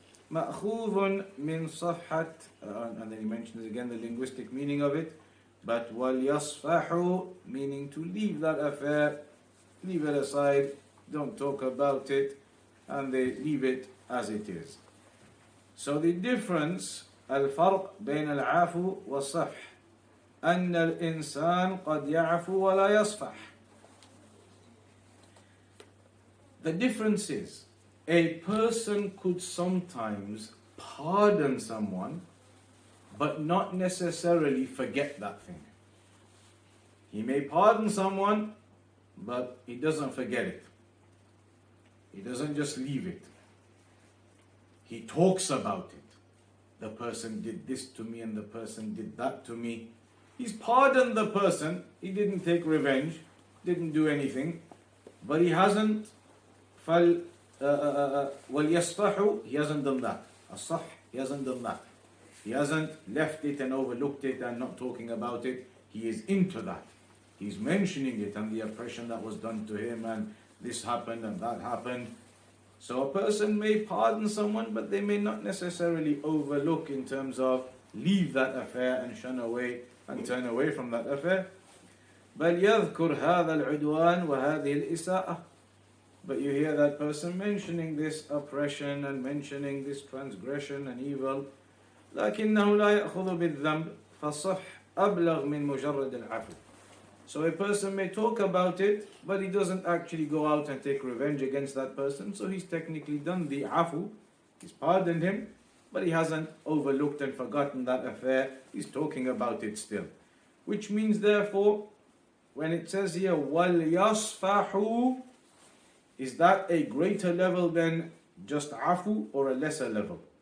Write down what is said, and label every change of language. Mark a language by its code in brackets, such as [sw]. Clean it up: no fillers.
[ar] مأخوذ من صفحة, [en] and then he mentions again the linguistic meaning of it, but وَلْيَصْفَحُوا, meaning to leave that affair, leave it aside, don't talk about it, and they leave it as it is. So the difference, [ar] الفرق بين العفو والصفح, أن الإنسان قد يعفو ولا يصفح. [en] The difference is, a person could sometimes pardon someone, but not necessarily forget that thing. He may pardon someone, but he doesn't forget it. He doesn't just leave it. He talks about it. The person did this to me and the person did that to me. He's pardoned the person. He didn't take revenge, didn't do anything, but he hasn't وَلْيَصْفَحُوا, he hasn't done that. الصَّحْ, he hasn't done that. He hasn't left it and overlooked it and not talking about it. He is into that. He's mentioning it and the oppression that was done to him, and this happened and that happened. So a person may pardon someone, but they may not necessarily overlook in terms of leave that affair and shun away and turn away from that affair. [ar] بل يذكر هذا العدوان وهذه الإساءة. [en] But you hear that person mentioning this oppression and mentioning this transgression and evil. [ar] لكنه لا يأخذ بالذنب فصح أبلغ من مجرد العفو. [en] So a person may talk about it, but he doesn't actually go out and take revenge against that person. So he's technically done the afu, he's pardoned him, but he hasn't overlooked and forgotten that affair. He's talking about it still. Which means therefore, when it says here, وَلْيَصْفَحُوا, is that a greater level than just afu or a lesser level?